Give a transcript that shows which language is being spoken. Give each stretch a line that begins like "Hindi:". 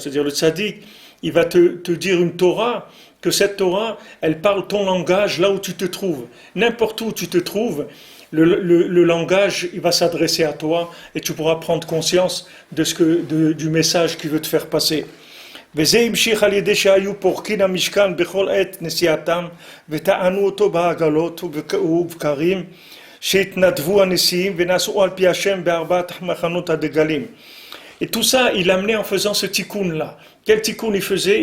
French: C'est-à-dire le tzaddik, il va te dire une Torah, que cette Torah, elle parle ton langage là où tu te trouves. N'importe où tu te trouves, le langage, il va s'adresser à toi et tu pourras prendre conscience du message qu'il veut te faire passer.
Hebrew: וזה המשיך על ידי שהיו פורקין המשכן בכל עת נסיעתם וטענו אותו בעגלות ובבקרים שהתנדבו הנשיאים ונסעו על פי השם בארבעת מחנות הדגלים.
French: Et tout ça, il l'amenait en faisant ce tikkun là. Quel tikkun il faisait?